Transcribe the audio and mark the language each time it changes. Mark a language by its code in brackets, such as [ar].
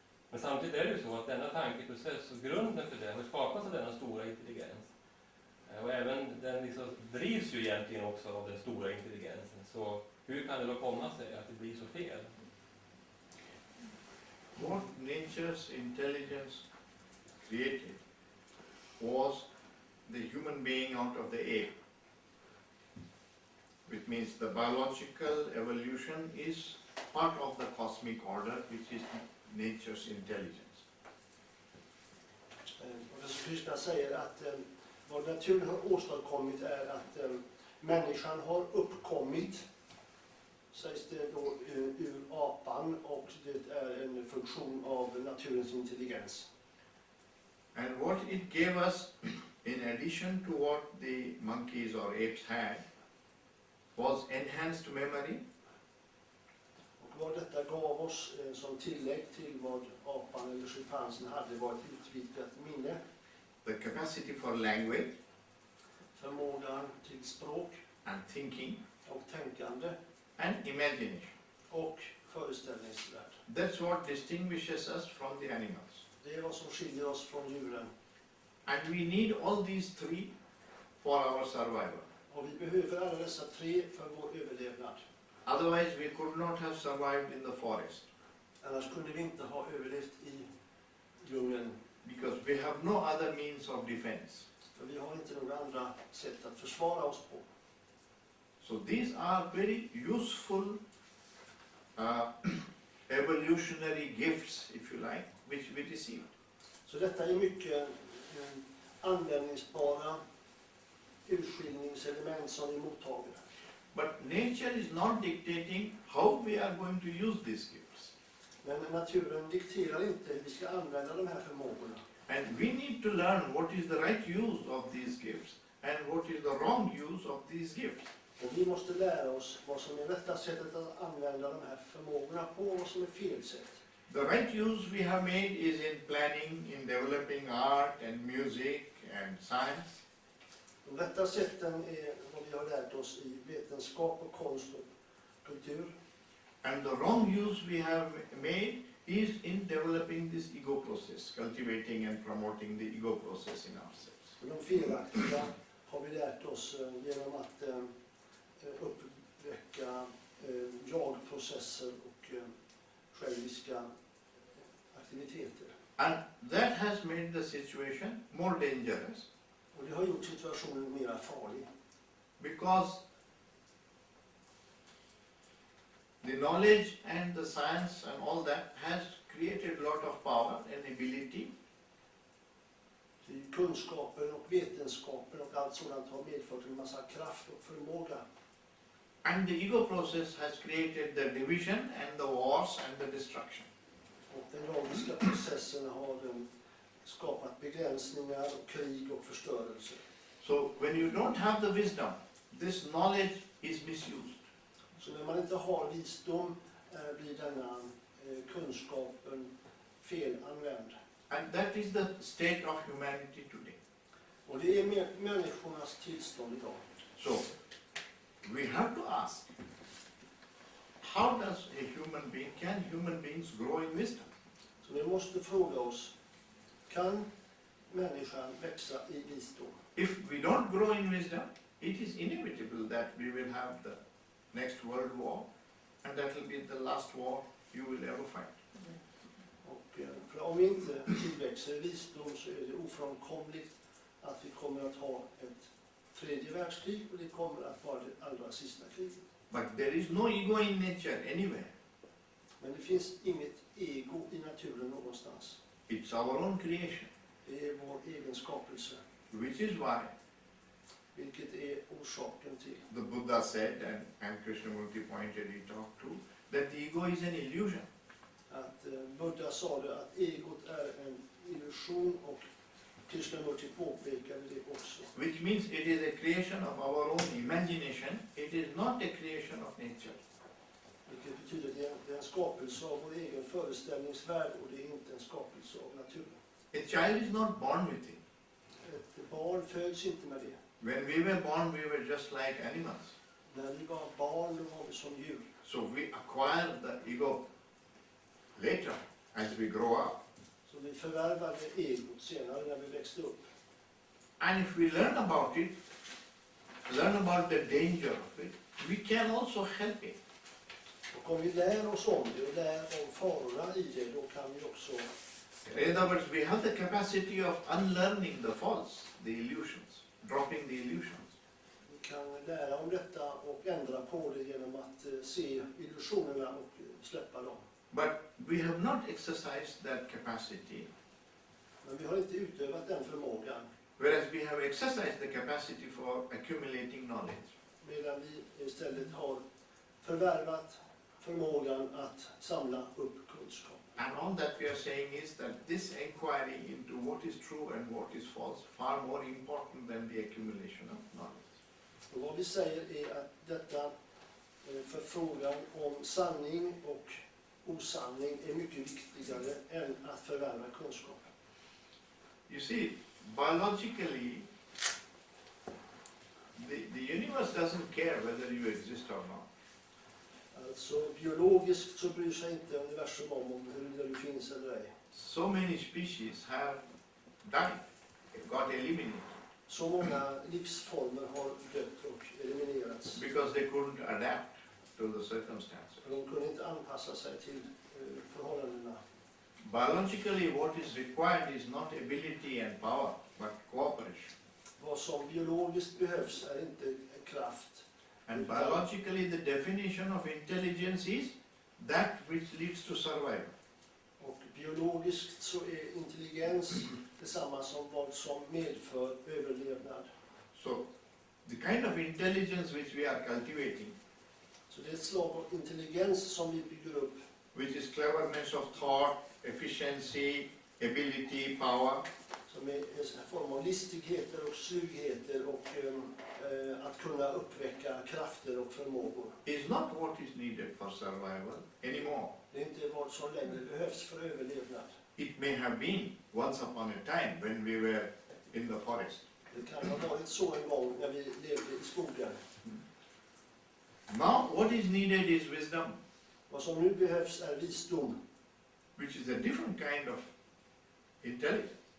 [sv] Men samtidigt är det ju så att denna tankeprocess och grunden för det har skapats av denna stora intelligens. Och även den liksom drivs ju egentligen också av den stora intelligensen. Så hur kan det då komma sig att det blir så fel? [en] What nature's intelligence created was the human being out of the ape. Which means the biological evolution is part of the cosmic order, which is nature's intelligence. [sv] Professor Krishna säger att vad naturen har åstadkommit är att människan har uppkommit, sägs det då, ur apan, och det är en funktion av naturens intelligens. [en] And what it gave us, in addition to what the monkeys or apes had, was enhanced memory. [sv] Och vad detta gav oss som tillägg till vad apan eller schimpansen hade var ett utvidgat minne. [en] The capacity for language [sv] Förmågan till språk [en] and thinking [sv] och tänkande [en] and imagination. [sv] och föreställningsvärld. [en] That's what distinguishes us from the animals. [sv] Det är vad som skiljer oss från djuren. [en] And we need all these three for our survival. [sv] Och vi behöver alla dessa tre för vår överlevnad. [en] Otherwise we could not have survived in the forest. [sv] Annars kunde vi inte ha överlevt i djungeln. [en] Because we have no other means of defense. [sv] För vi har inte några andra sätt att försvara oss på. [en] So these are very useful evolutionary gifts, if you like, which we receive. [sv] Så detta är mycket användningsbara urskiljningselement som vi mottager. [en] But nature is not dictating how we are going to use these gifts. [sv] Men naturen dikterar inte hur vi ska använda de här förmågorna. [en] And we need to learn what is the right use of these gifts and what is the wrong use of these gifts. [sv] Och vi måste lära oss vad som är rätta sättet att använda de här förmågorna på och vad som är fel sätt. [en] The right use we have made is in planning, in developing art and music and science. [sv] De rätta sätten är vad vi har lärt oss i vetenskap och konst och kultur. [en] And the wrong use we have made is in developing this ego process, cultivating and promoting the ego process in ourselves. [sv] Och de felaktiga har vi lärt oss genom att uppväcka jag-processer och själviska aktiviteter. [en] And that has made the situation more dangerous. [sv] Och det har gjort situationen mer farlig. [en] Because the knowledge and the science and all that has created a lot of power and ability. [sv] Kunskapen och vetenskapen och allt sådant har medfört en massa kraft och förmåga. [en] And the ego process has created the division and the wars and the destruction. [sv] Och den logiska processen har skapat begränsningar, krig och förstörelse. [en] So when you don't have the wisdom, this knowledge is misused. [sv] Så när man inte har visdom blir denna kunskapen felanvänd. [en] And that is the state of humanity today. [sv] Och det är människornas tillstånd idag. [en] So, we have to ask, how does a human being, can human beings grow in wisdom? [sv] Så vi måste fråga oss, kan människan växa i visdom? [en] If we don't grow in wisdom, it is inevitable that we will have the next world war, and that will be the last war you will ever fight. [sv] Och för om vi inte tillväxer i visdom så är det ofrånkomligt att vi kommer att ha ett tredje världskrig, och det kommer att vara det allra sista kriget. [en] But there is no ego in nature anywhere. [sv] Men det finns inget ego i naturen någonstans. [en] It's our own creation, [sv] Det är vår egen skapelse, [en] which is why [sv] vilket är orsaken till. [en] the Buddha said, and Krishnamurti pointed it out to, that the ego is an illusion. [sv] Att Buddha sa det, att egot är en illusion, och Krishnamurti påpekade det också. [en] Which means it is a creation of our own imagination, it is not a creation of nature. [sv] Vilket betyder att det är en skapelse av vår egen föreställningsvärld, och det är inte en skapelse av naturen. [en] A child is not born with it. [sv] Ett barn föds inte med det. [en] When we were born, we were just like animals. [sv] När vi var barn då var vi som djur. [en] So we acquire the ego later as we grow up. [sv] Så vi förvärvade egot senare när vi växte upp. [en] And if we learn about it, learn about the danger of it, we can also help it. [sv] Och om vi lär oss om det och lär om farorna i det, då kan vi också... [en] In other words, we have the capacity of unlearning the false, the illusions, dropping the illusions. [sv] Vi kan lära om detta och ändra på det genom att se illusionerna och släppa dem. [en] But we have not exercised that capacity, [sv] Men vi har inte utövat den förmågan, [en] whereas we have exercised the capacity for accumulating knowledge. [sv] medan vi istället har förvärvat förmågan att samla upp kunskap. [en] And all that we are saying is that this inquiry into what is true and what is false far more important than the accumulation of knowledge. [sv] Och vad vi säger är att detta förfrågan om sanning och osanning är mycket viktigare än att förvärva kunskap. [en] You see, biologically, the universe doesn't care whether you exist or not. [sv] Alltså biologiskt så bryr sig inte universum om huruvida du finns eller ej. [en] So many species have died, got eliminated, [sv] Så många livsformer har dött och eliminerats. [en] because they couldn't adapt to the circumstances. [sv] För de kunde inte anpassa sig till förhållandena. [en] Biologically, what is required is not ability and power, but cooperation. [sv] Vad som biologiskt behövs är inte kraft. [en] And biologically, the definition of intelligence is that which leads to survival. [sv] Och biologiskt så är intelligens detsamma som vad som medför överlevnad. [en] So, the kind of intelligence which we are cultivating, [sv] Så det är ett slag av intelligens som vi bygger upp, [en] which is cleverness of thought, efficiency, ability, power, [sv] som är en form av listigheter och slugheter och att kunna uppväcka krafter och förmågor. [en] is not what is needed for survival anymore. [sv] Det är inte vad som längre behövs för överlevnad. [en] It may have been once upon a time when we were in the forest. [sv] Det kan ha varit så en gång när vi levde i skogen. [en] Now what is needed is wisdom, [sv] Vad som nu behövs är visdom, [en] which is a different kind of intelligence.